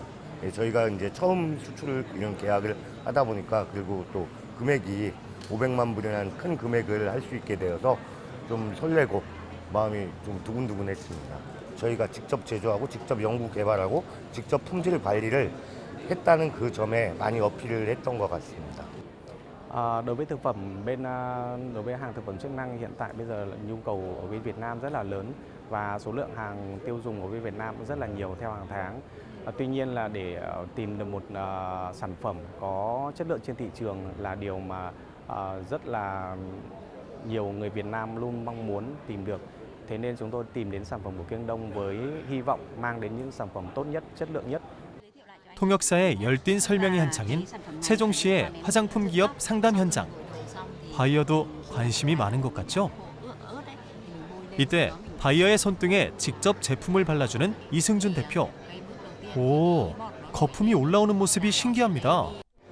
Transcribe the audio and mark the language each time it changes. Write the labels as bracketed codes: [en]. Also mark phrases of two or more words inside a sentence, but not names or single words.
[ko] 저희가 이제 처음 수출 이런 계약을 하다 보니까 그리고 또 금액이 500만 불이라는 큰 금액을 할 수 있게 되어서 좀 설레고 마음이 좀 두근두근했습니다. 저희가 직접 제조하고 직접 연구 개발하고 직접 품질 관리를 했다는 그 점에 많이 어필을 했던 것 같습니다. [vi] Đối với thực phẩm đối với hàng thực phẩm chức năng hiện tại bây giờ là nhu cầu ở bên Việt Nam rất là lớn và số lượng hàng tiêu dùng ở bên Việt Nam cũng rất là nhiều theo hàng tháng. Tuy nhiên là để tìm được một sản phẩm có chất lượng trên thị trường là điều mà rất là nhiều người Việt Nam luôn mong muốn tìm được. Thế nên chúng tôi tìm đến sản phẩm của Kiêng Đông với hy vọng mang đến những sản phẩm tốt nhất, chất lượng nhất. [ko] 통역사의 열띤 설명이 한창인 세종시의 화장품 기업 상담 현장. 바이어도 관심이 많은 것 같죠? 이때 바이어의 손등에 직접 제품을 발라주는 이승준 대표. 오, 거품이 올라오는 모습이 신기합니다.